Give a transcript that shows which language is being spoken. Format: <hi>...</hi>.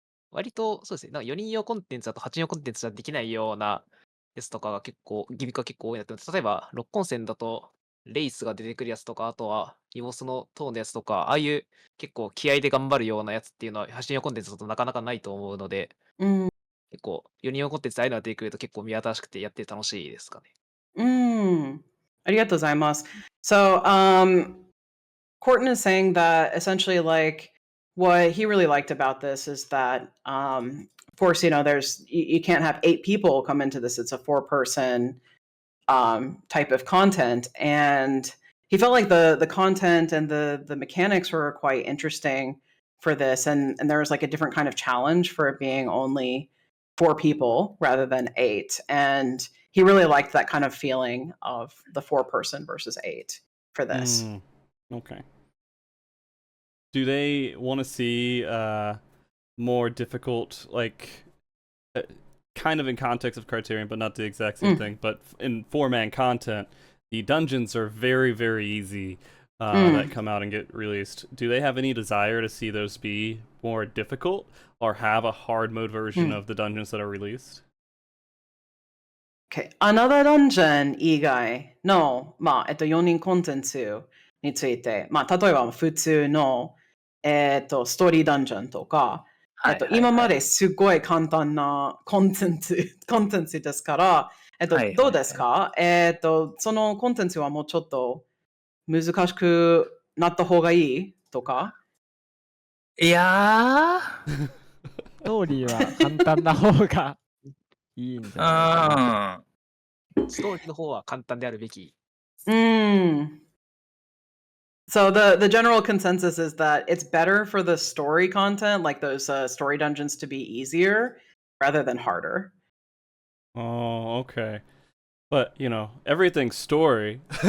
<ja>割とそうですね、なんか4人用コンテンツだと8人用コンテンツじゃできないようなやつとかが結構、ギミックが結構多いなって思って、例えば、六根線だと、レイスが出てくるやつとか、あとは、イボスのトーンのやつとか、ああいう結構気合で頑張るようなやつっていうのは、8人用コンテンツだとなかなかないと思うので、結構、4人用コンテンツでああいうのが出てくると結構見新しくてやって楽しいですかね。ありがとうございます。</ja> <en>So, Corton is saying that essentially, like, what he really liked about this is that, of course, you know, you can't have 8 people come into this. It's a 4-person type of content, and he felt like the content and the mechanics were quite interesting. for this, and there was like a different kind of challenge for it being only 4 people rather than 8, and he really liked that kind of feeling of the 4-person versus 8 for this. Okay. Do they want to see more difficult, like kind of in context of Criterion, but not the exact same thing, but in 4-man content, the dungeons are very, very easy that come out and get released. Do they have any desire to see those be more difficult, or have a hard mode version of the dungeons that are released? Okay.</en> <ja>Another Dungeon 以外の、4人コンテンツについて、例えば普通の、ストーリーダンジョンとか、今まですごい簡単なコンテンツですから、どうですか？そのコンテンツはもうちょっと難しくなった方がいいとか？いやストーリーは簡単な方がいいんじゃないかな。ストーリーの方は簡単であるべき。</ja> <en>So the general consensus is that it's better for the story content, like those story dungeons, to be easier rather than harder. Oh, okay. But, you know, everything's story.</en>